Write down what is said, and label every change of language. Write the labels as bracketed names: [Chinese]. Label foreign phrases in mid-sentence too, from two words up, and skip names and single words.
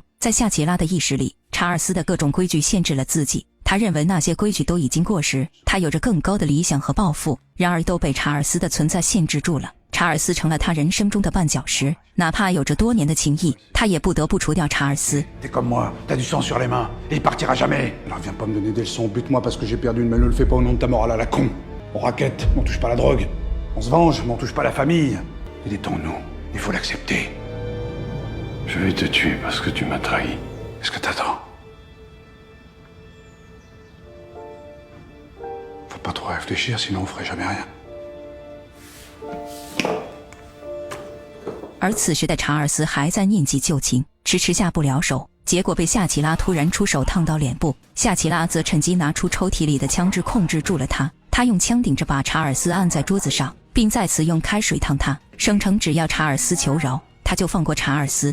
[Chinese] 在夏奇拉的意识里，查尔斯的各种规矩限制了自己，他认为那些规矩都已经过时，他有着更高的理想和抱负，然而都被查尔斯的存在限制住了。查尔斯成了他人生中的绊脚石，哪怕有着多年的情谊，他也不得不除掉查尔斯。 [French] T'es comme moi, t'as du sang sur les mains, et il partira jamais. Alors viens pas me donner des leçons, bute-moi parce que j'ai perdu une, mais ne le fais pas au nom de ta morale à la con. On raquette, mais on touche pas la drogue. On se venge, mais on touche pas la famille. Et détends-nous, il faut l'accepter. Je vais te tuer parce que tu m'as trahi. Qu'est-ce que t'attends? Faut pas trop réfléchir, sinon on ferait jamais rien. [Chinese] 而此时的查尔斯还在念及旧情，迟迟下不了手，结果被夏奇拉突然出手烫到脸部。夏奇拉则趁机拿出抽屉里的枪支控制住了他，他用枪顶着把查尔斯按在桌子上，并再次用开水烫他，声称只要查尔斯求饶，他就放过查尔斯。